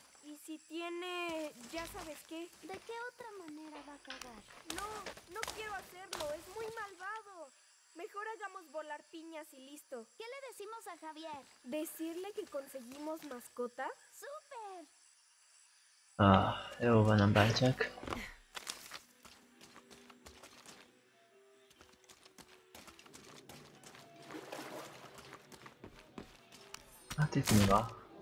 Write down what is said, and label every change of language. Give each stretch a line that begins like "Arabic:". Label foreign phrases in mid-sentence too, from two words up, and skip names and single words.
Spanish: ¿Y si tiene... ya sabes qué? ¿De qué otra manera va a cagar? No quiero hacerlo. Es muy malvado. Mejor hagamos volar piñas y listo. ¿Qué le decimos a Javier? ¿Decirle que conseguimos mascota? ¡Súper!
Hungarian: Jó van, nem bántják. Hát itt mi van?